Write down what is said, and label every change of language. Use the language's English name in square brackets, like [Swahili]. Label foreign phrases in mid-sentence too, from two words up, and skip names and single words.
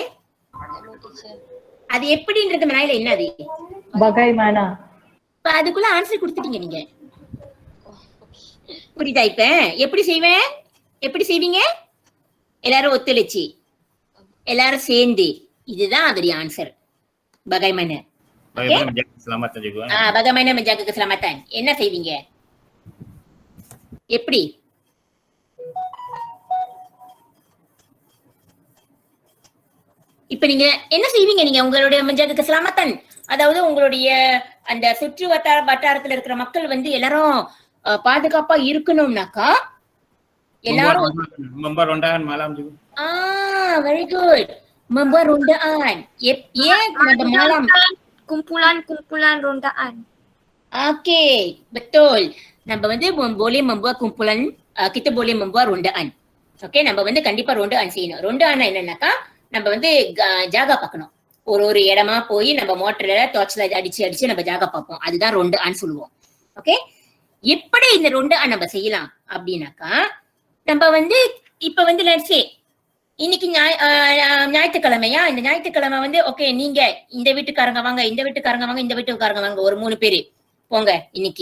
[Tamil] அது எப்படின்றது மனாயில என்ன அது? bagaimana. இப்ப அதுக்குள்ள ஆன்சர் கொடுத்துட்டீங்க நீங்க. புரியுதா? இப்ப எப்படி செய்வேன், எப்படி செய்வீங்க? எல்லாரும் ஒத்துழைச்சு எல்லாரும் சேர்ந்து, இதுதான் அதோடைய ஆன்சர். [Malay] bagaimana. Bagaimana menjaga keselamatan juga. bagaimana menjaga keselamatan. [Tamil] என்ன செய்வீங்க? எப்படி? இப்ப நீங்க என்ன செய்வீங்க? நீங்க உங்களுடைய [Malay] menjaga keselamatan, [Tamil] அதாவது உங்களுடைய அந்த சுற்று வட்டாரத்துல இருக்கிற மக்கள் வந்து எல்லாரும் பாதுகாப்பா இருக்கணும்னாக்கா எல்லாரும் [Malay] membuat rondaan malam juga. [English] very good. [Malay] membuat rondaan. [Tamil] ஏன் malam? [Malay] Kumpulan rondaan. Okay, betul. [Tamil] நம்ம வந்து [Malay] boleh membuat kumpulan, kita boleh membuat rondaan. [Tamil] Okay, நம்ம வந்து கண்டிப்பா rondaan செய்யணும். rondaan என்னன்னாக்கா நம்ம வந்து ஜாகா பார்க்கணும். ஒரு இடமா போய் நம்ம மோட்டர்ல டார்ச்ல அடிச்சு நம்ம ஜாகா பார்ப்போம். அதுதான் rondaan சொல்லுவோம். ஓகே, எப்படி இந்த rondaan நம்ம செய்யலாம் அப்படின்னாக்கா, நம்ம வந்து இப்ப வந்து [English] let's say [Tamil] இன்னைக்கு ஞாயிற்றுக்கிழமையா, இந்த ஞாயிற்றுக்கிழமை வந்து ஓகே, நீங்க இந்த வீட்டுக்காரங்க வாங்க, இந்த வீட்டுக்காரங்க வாங்க, இந்த வீட்டுக்காரங்க வாங்க, ஒரு 3 பேரு போங்க இன்னைக்கு.